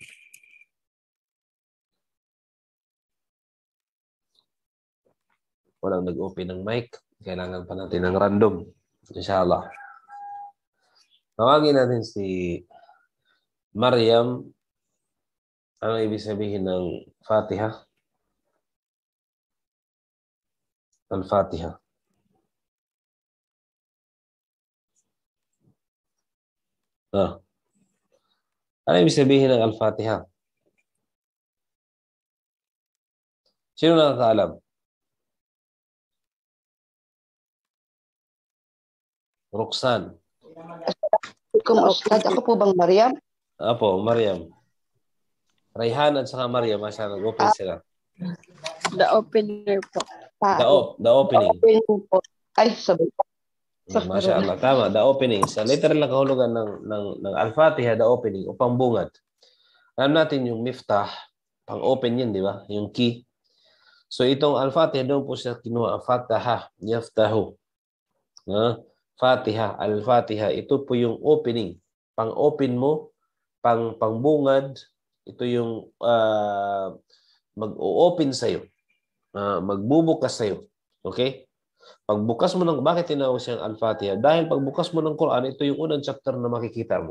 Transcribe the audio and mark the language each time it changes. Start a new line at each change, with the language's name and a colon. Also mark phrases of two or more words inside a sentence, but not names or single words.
Filipino: Walang nag-open ng mic. Kailangan pa natin ng random.
Arabic: إن شاء الله.
Filipino: Tawagin natin si Maryam. Ano ibig sabihin ng Fatiha? Al-Fatiha. Ano ibig sabihin ng Al-Fatiha? Sino nakakaalam? Roxanne. Ako po bang Maryam? Apo, Maryam. Rayhan at saka Maryam, asa nag-open sila?
English: The opener po. The opening. The opening
Filipino: po. Ay, sabi.
Arabic: ما شاء الله, tama.
English: The opening.
Filipino: Sa literal na kahulugan ng Al-Fatiha,
English: the opening,
Filipino: o pambungad. Alam natin yung miftah, pang-open yun, di ba? Yung key. So itong Al-Fatiha, doon po siya kinuha.
Arabic: فتح، يفتح. فاتحة، الفاتحة.
Filipino: Ito po yung opening. Pang-open mo, pangbungad. Ito yung mag-o-open sa'yo. Magbubukas sa'yo. Okay? Pagbukas mo ng, bakit tinawag siyang Al-Fatiha? Dahil pagbukas mo ng Quran, ito yung unang chapter na makikita mo.